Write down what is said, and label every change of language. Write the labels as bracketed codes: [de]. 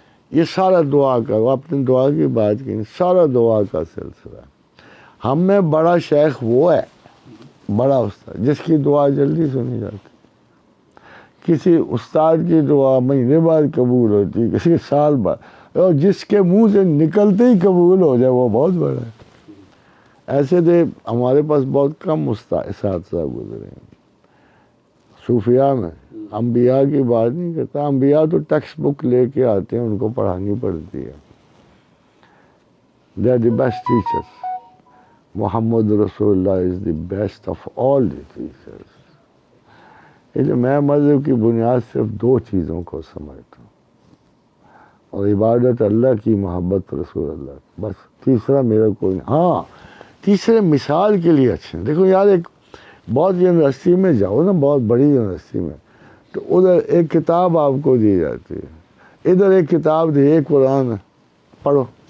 [ur] یہ سارا دعا کا، وہ اپنی دعا کی بات کی، سارا دعا کا سلسلہ۔ ہم میں بڑا شیخ وہ ہے، بڑا استاد جس کی دعا جلدی سنی جاتی، کسی استاد کی دعا مہینے بعد قبول ہوتی، کسی سال بعد، اور جس کے منہ سے نکلتے ہی قبول ہو جائے وہ بہت بڑا ہے۔ ایسے دے ہمارے پاس بہت کم اساتذہ گزرے ہیں صوفیاء میں۔ انبیاء کی بات نہیں کرتا، انبیاء تو ٹیکسٹ بک لے کے آتے ہیں، ان کو پڑھانی پڑتی ہے۔ [en] They are the best teachers. Muhammad رسول اللہ is the best of all the teachers. [ur] میں مذہب کی بنیاد صرف دو چیزوں کو سمجھتا ہوں، اور عبادت اللہ کی، محبت رسول اللہ، بس تیسرا میرا کوئی نہیں۔ ہاں تیسرے مثال کے لیے اچھے ہیں۔ دیکھو یار، ایک بہت یونیورسٹی میں جاؤ نا، بہت بڑی یونیورسٹی میں، تو ادھر ایک کتاب آپ کو دی جاتی ہے، ادھر ایک کتاب دی، ایک قرآن ہے، پڑھو۔